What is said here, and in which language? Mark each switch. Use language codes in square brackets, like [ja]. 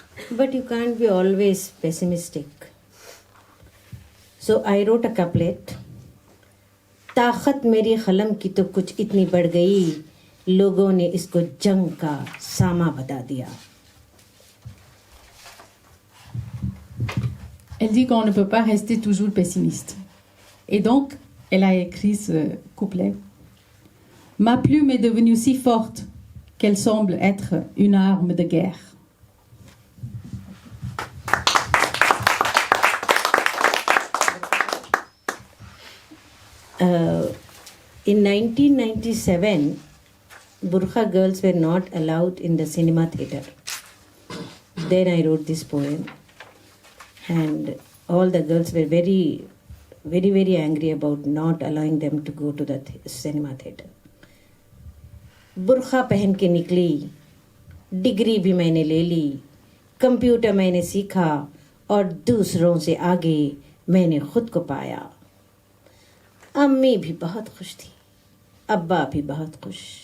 [en] But you can't be always pessimistic. So I wrote a couplet. [hi] ताकत मेरी कलम की तो कुछ इतनी बढ़ गई, लोगों ने इसको जंग का सामा बता दिया. [fr] Elle dit qu'on ne peut pas rester toujours pessimiste. Et donc, elle a écrit ce couplet. Ma plume est devenue si forte qu'elle semble être une arme de guerre. [en] In 1997, Burkha girls were not allowed in the cinema theatre. Then I wrote this poem, and all the girls were very, very, very angry about not allowing them to go to the cinema theatre. [hi] बुर्खा पहन के निकली, degree भी मैंने ले ली, computer मैंने सीखा और दूसरों से आगे मैंने खुद को पाया. अम्मी भी बहुत खुश थी, अब्बा भी बहुत खुश.